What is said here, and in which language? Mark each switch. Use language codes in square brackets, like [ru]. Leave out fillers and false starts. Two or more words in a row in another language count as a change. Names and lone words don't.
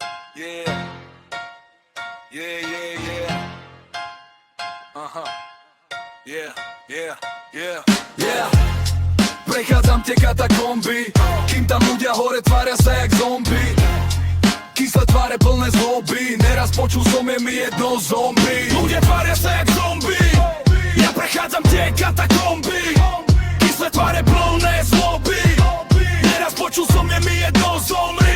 [en] Yeah. Yeah, yeah, yeah. Aha. Yeah, yeah, yeah. Yeah. [sk] Prechádzam tie katakomby, kým tam ľudia hore tvária sa jak zombie. Kyslé tváre plné zloby, neraz počul som je mi jedno zombie. Ľudia tvária sa jak zombie, ja prechádzam tie katakomby. Kyslé tváre plné zloby, neraz počul som je mi jedno zomri.